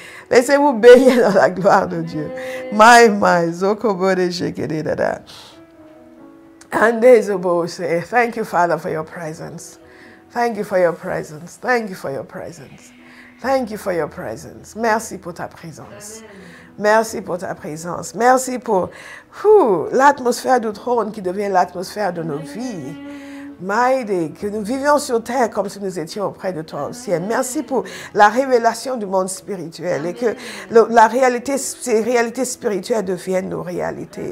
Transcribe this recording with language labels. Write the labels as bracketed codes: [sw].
[fr] Laissez-vous baigner dans la gloire de Dieu. My, Zokobode Shekede Dada. [en] And say, thank you, Father, for your presence. Thank you for your presence. Thank you for your presence. Thank you for your presence. [fr] Merci pour ta présence. Merci pour ta présence. Merci pour l'atmosphère du trône qui devient l'atmosphère de nos vies. Maïdé, que nous vivions sur terre comme si nous étions auprès de toi au ciel. Merci pour la révélation du monde spirituel et que ces réalités spirituelles deviennent nos réalités.